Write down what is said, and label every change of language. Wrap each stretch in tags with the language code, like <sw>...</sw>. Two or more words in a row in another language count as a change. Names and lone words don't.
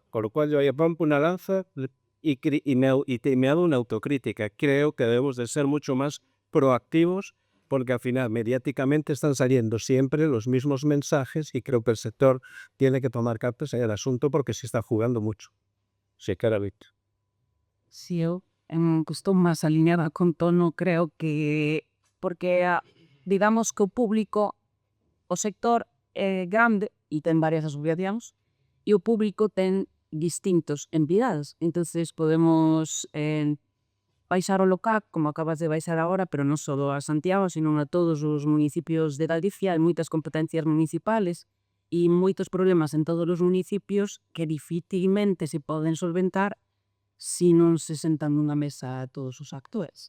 <es>Con lo cual yo ahí rompo una lanza y me hago una autocrítica. Creo que debemos de ser mucho más proactivos, porque al final mediáticamente están saliendo siempre los mismos mensajes y creo que el sector tiene que tomar cartas en el asunto porque se está jugando mucho. Sí, claramente. Sí,</es> <gl>eu estou máis alineada con Tono, creo que porque digamos que o público, o sector é grande e ten varias asociacións e o público ten distintos entidades, entonces podemos baixar o LOCAC, como acabas de baixar agora, pero non só a Santiago, sino a todos os municipios de Galicia, hai moitas competencias municipales e moitos problemas en todos os municipios que dificilmente se poden solventar si non se sentan nunha mesa todos os actores.</gl>